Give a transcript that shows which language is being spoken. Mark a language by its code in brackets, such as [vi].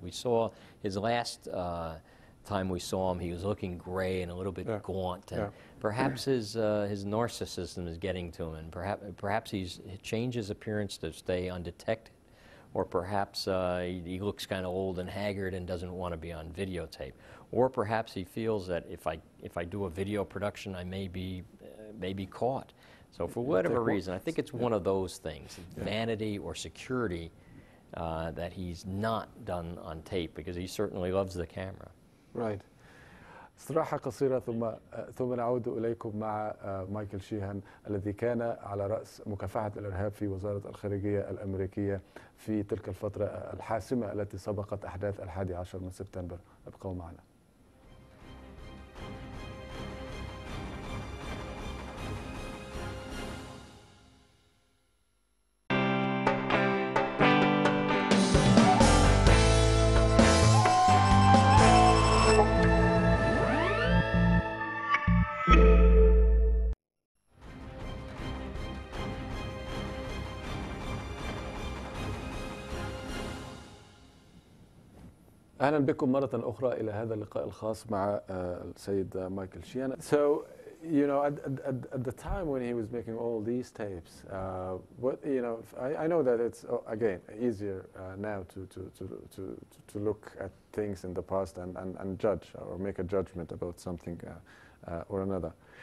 [en] We saw his last time we saw him, he was looking gray and a little bit gaunt, and perhaps his narcissism is getting to him, and perhaps he's changed his appearance to stay undetected, or perhaps he looks kind of old and haggard and doesn't want to be on videotape, or perhaps he feels that if I do a video production, I may be caught. So for whatever reason, I think it's one of those things, vanity or security, that he's not done on tape, because he certainly loves the camera. Right. [ar] استراحة قصيرة ثم نعود إليكم مع مايكل شيهان الذي كان على رأس مكافحة الإرهاب في وزارة الخارجية الأمريكية في تلك الفترة الحاسمة التي سبقت أحداث 11 من سبتمبر. ابقوا معنا. أهلا بكم مرة أخرى إلى هذا اللقاء الخاص مع السيد مايكل شيهان. [en] So, at the time when he was making all these tapes, I know that it's again easier now to look at things in the past and judge or make a judgment about something or another.